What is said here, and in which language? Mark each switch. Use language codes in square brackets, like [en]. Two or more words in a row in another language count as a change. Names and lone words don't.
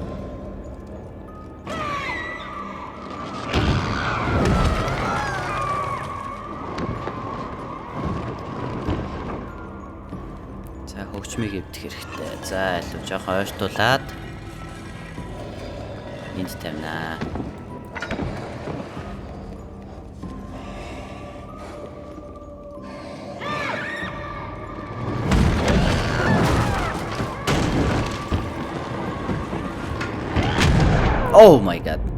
[mn] Хөгжмийг эвдэх хэрэгтэй. За, илүү жоохон ойртуулад энд тавина. [en] Oh my god.